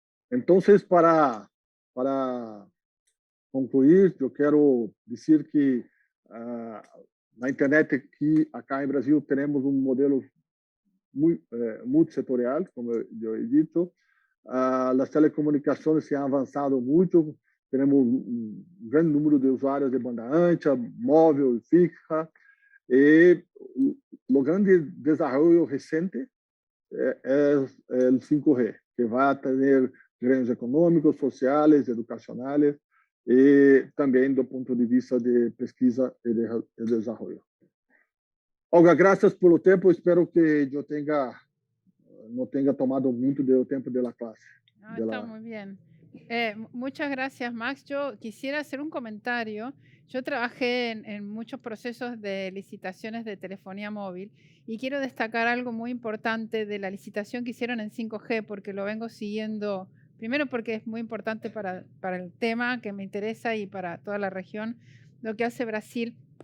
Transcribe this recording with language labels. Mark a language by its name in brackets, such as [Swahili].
[Spanish] Entonces, para concluir, yo quiero decir que la Internet acá en Brasil tenemos un modelo muy multisectorial, como yo he dicho. Las telecomunicaciones se han avanzado mucho. Tenemos un gran número de usuarios de banda ancha, móvil, fija. Y lo grande desarrollo reciente es el 5G, que va a tener [Portuguese] ganhos econômicos, sociais, educacionais e também do ponto de vista de pesquisa e de desenvolvimento. Olga, graças pelo tempo. Espero que eu não tenha tomado muito do tempo da classe. [Spanish] No, está muy bien. Muchas gracias, Max. Yo quisiera hacer un comentario. Yo trabajé en muchos procesos de licitaciones de telefonía móvil y quiero destacar algo muy importante de la licitación que hicieron en 5G, porque lo vengo siguiendo, primero porque es muy importante para el tema que me interesa y para toda la región, lo que hace Brasil.